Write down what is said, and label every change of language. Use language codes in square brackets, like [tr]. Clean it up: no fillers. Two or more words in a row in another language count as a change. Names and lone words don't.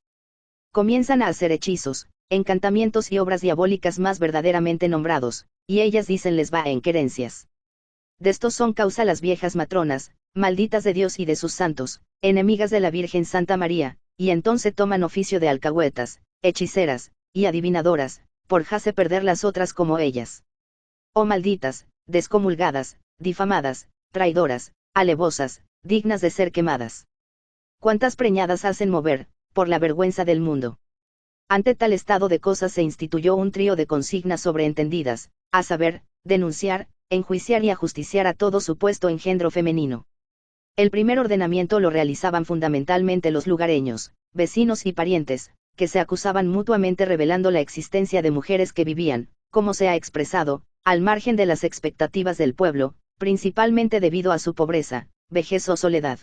[es] Comienzan a hacer hechizos, encantamientos y obras diabólicas más verdaderamente nombrados, y ellas dicen les va en querencias. De estos son causa las viejas matronas, malditas de Dios y de sus santos, enemigas de la Virgen Santa María, y entonces toman oficio de alcahuetas, hechiceras, y adivinadoras, por hace perder las otras como ellas. Oh malditas, descomulgadas, difamadas, traidoras, alevosas, dignas de ser quemadas. Cuántas preñadas hacen mover, por la vergüenza del mundo. Ante tal estado de cosas se instituyó un trío de consignas sobreentendidas, a saber, denunciar, enjuiciar y ajusticiar a todo supuesto engendro femenino. El primer ordenamiento lo realizaban fundamentalmente los lugareños, vecinos y parientes, que se acusaban mutuamente revelando la existencia de mujeres que vivían, como se ha expresado, al margen de las expectativas del pueblo, principalmente debido a su pobreza, vejez o soledad.